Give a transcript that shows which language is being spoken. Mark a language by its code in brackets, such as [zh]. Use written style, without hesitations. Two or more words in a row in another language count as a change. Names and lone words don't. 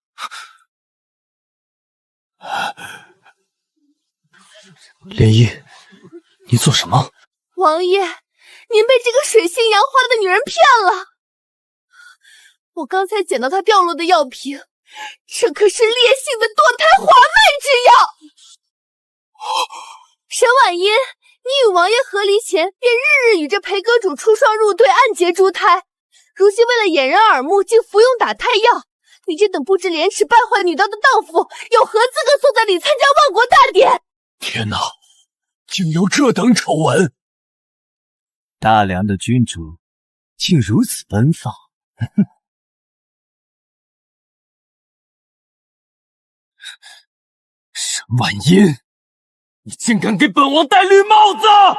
[zh] 漣漪，你做什麼？王爺，您被這個水性楊花的女人騙了。我剛才撿到她掉落的藥瓶，這可是烈性的墮胎還外之藥。沈婉音，你與王爺和離前，便日日與這裴閣主出雙入對，暗結珠胎。如今為了掩人耳目，竟服用打胎藥。你這等不知廉恥敗壞女道的蕩婦，有何資格坐在裡參加萬國大典？天哪，竟有這等醜聞！大梁的君主竟如此奔放，沈婉音，你竟敢給本王戴綠帽子！